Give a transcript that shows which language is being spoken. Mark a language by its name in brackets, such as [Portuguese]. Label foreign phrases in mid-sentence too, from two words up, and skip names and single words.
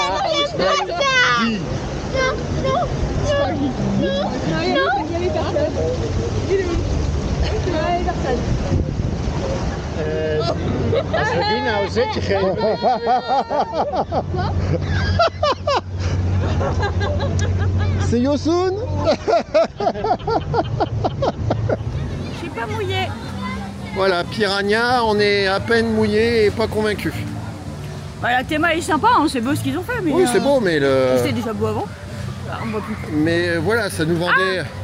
[French] Non, j'aime pas ça. Non, non, non, non. Il y avait personne. Il est où? Il y avait personne. [Dutch] Nou zit je geen. [English] See you soon. [French] Je suis pas mouillée. Voilà, Piranha, on est à peine mouillé et pas convaincu. Bah, la théma est sympa, hein, c'est beau ce qu'ils ont fait. Mais Oui, c'est beau, mais le. C'était déjà beau avant. Bah, on voit plus. Mais voilà, ça nous vendait.